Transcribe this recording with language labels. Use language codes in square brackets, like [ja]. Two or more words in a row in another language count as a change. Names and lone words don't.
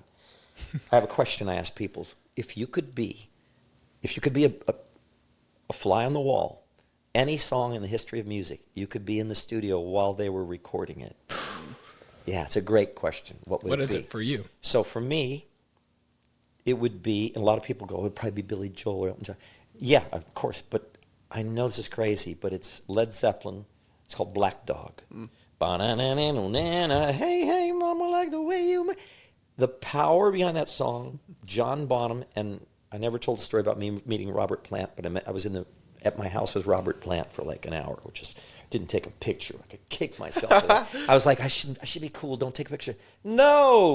[en] I have a question I ask people. If you could be a fly on the wall, any song in the history of music, you could be in the studio while they were recording it. Yeah, it's a great question. What is it for you? So for me, it would be, and a lot of people go, it would probably be Billy Joel or Elton John. Yeah, of course, but I know this is crazy, but it's Led Zeppelin. It's called Black Dog. Ba-na-na-na-na-na, hey, hey, mama, like the way you... The power behind that song, John Bonham, and I never told the story about me meeting Robert Plant, but I was at my house with Robert Plant for like an hour, which is... Didn't take a picture. I could kick myself for that. I was like, I should be cool. Don't take a picture. No!